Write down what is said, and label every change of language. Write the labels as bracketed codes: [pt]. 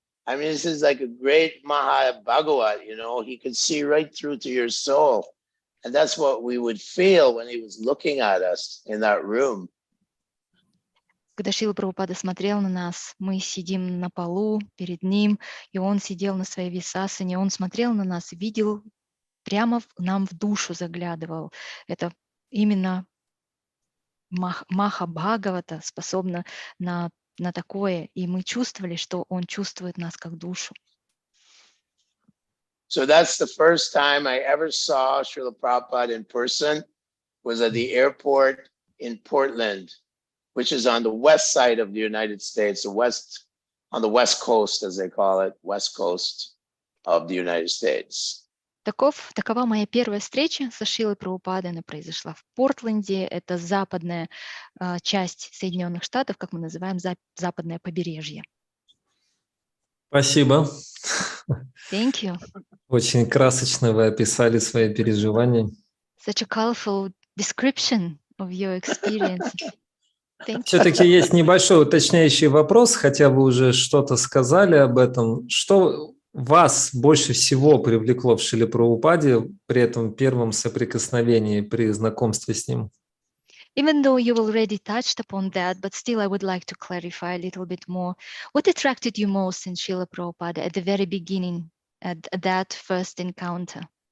[en] I mean, this is like a great Maha Bhagavat, you know, he could see right through to your soul. And that's what we would feel when he was looking at us in that room. [ru] Когда Шрила Прабхупада смотрел на нас, мы сидим на полу перед ним, и он сидел на своей висасане, он смотрел на нас, видел, прямо нам в душу заглядывал. Это именно Маха Бхагавата способна на такое, и мы чувствовали, что он чувствует нас как душу. [en] So that's the first time I ever saw Srila Prabhupada in person, was at the airport in Portland, which is on the west side of the United States, on the west coast, as they call it, west coast of the United States. [ru] Такова моя первая встреча со Шрилой Прабхупадой. Она произошла в Портленде. Это западная часть Соединенных Штатов, как мы называем, западное побережье. Спасибо. [en] Thank you. [ru] Очень красочно вы описали свои переживания. [en] Such a colorful description of your experience. [ru] Все-таки есть небольшой уточняющий вопрос, хотя вы уже что-то сказали об этом. Что вас больше всего привлекло в Шриле Прабхупаде при этом первом соприкосновении, при знакомстве с ним? [en] Even though you already touched upon that, but still I would like to clarify a little bit more. What attracted you most in Srila Prabhupada at the very beginning, at that first encounter?